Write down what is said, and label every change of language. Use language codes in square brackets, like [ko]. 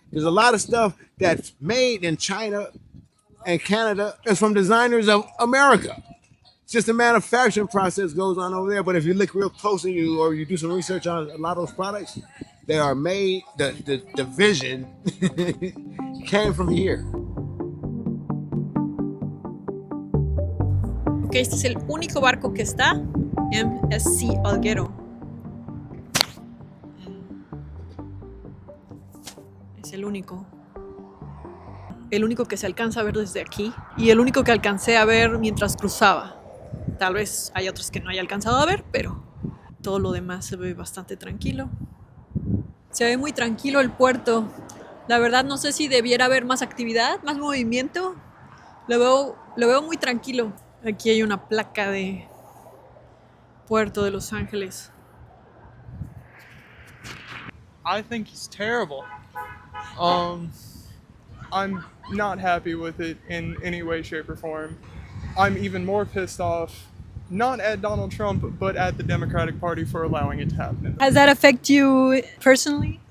[en] There's a lot of stuff that's made in China and Canada is from designers of America. It's just the manufacturing process goes on over there. But if you look real closely or you do some research on a lot of those products, they are made, the vision came from here. [es] Ok, este es el único barco que está MSC Alguero. Es el único. El único que se alcanza a ver desde aquí y el único que alcancé a ver mientras cruzaba. Tal vez hay otros que no haya alcanzado a ver, pero todo lo demás se ve bastante tranquilo. Se ve muy tranquilo el puerto. La verdad no sé si debiera haber más actividad, más movimiento. Lo veo muy tranquilo. Aquí hay una placa de Puerto de Los Ángeles. [en] I think he's terrible. I'm not happy with it in any way, shape, or form. I'm even more pissed off, not at Donald Trump, but at the Democratic Party for allowing it to happen. Has that affect you personally?